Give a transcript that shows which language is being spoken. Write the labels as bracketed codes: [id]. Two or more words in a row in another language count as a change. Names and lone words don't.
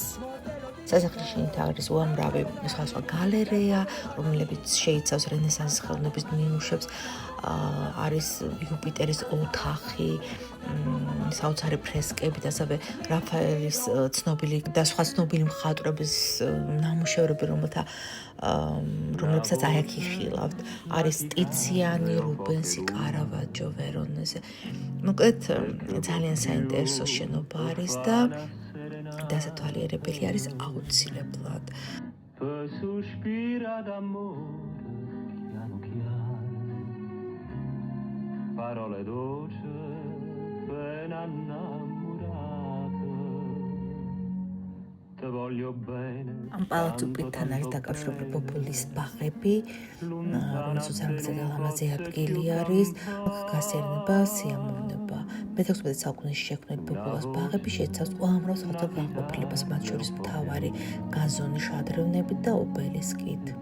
[ka] სასახლის შიგნით არის უამრავი სხვადასხვა გალერეა, რომლებიც შეიცავს რენესანსის ხელოვნების ნიმუშებს, არის იუპიტერის ოთახი, საოცარი ფრესკები და ასევე რაფაელის ცნობილი და სხვა ცნობილი მხატვრების ნამუშევრები, რომლებსაც აი აქ იხილავთ. არის ტიციანი, რუბენსი, კარავაჯო, ვერონეზე. მოკლედ ძალიან საინტერესო შენობა არის და დასათვალიერებელი არის აუცილებლად. [it] Sospira d'amore, piano piano, parole dolci ben innamorate, te voglio bene. [ka] ამ პალაცო პიტთან არის დაკავშირებული პოპულის ბაღები, რომელსაც ძალიან ლამაზი ადგილი არის, გასერნება, სიამოვნება. მე-16 საუკუნეში შექმნილი პოპულას ბაღები შეიცავს უამრავ სხვადასხვა განყოფილებას, მათ შორის მთავარი გაზონი, შადრევნებით და ობელისკით.